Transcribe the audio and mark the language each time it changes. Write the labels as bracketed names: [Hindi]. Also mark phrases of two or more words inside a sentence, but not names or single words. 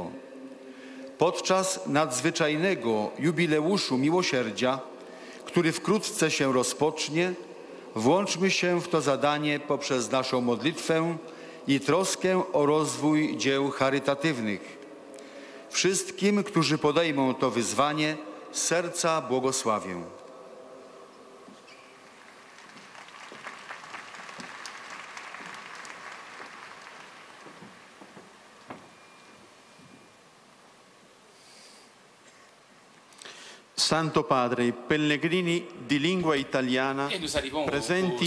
[Polish] Podczas nadzwyczajnego jubileuszu miłosierdzia, który wkrótce się rozpocznie, włączmy się w to zadanie poprzez naszą modlitwę i troskę o rozwój dzieł charytatywnych. Wszystkim, którzy podejmą to wyzwanie, z serca błogosławię. [Italian] Santo Padre, i pellegrini di lingua italiana presenti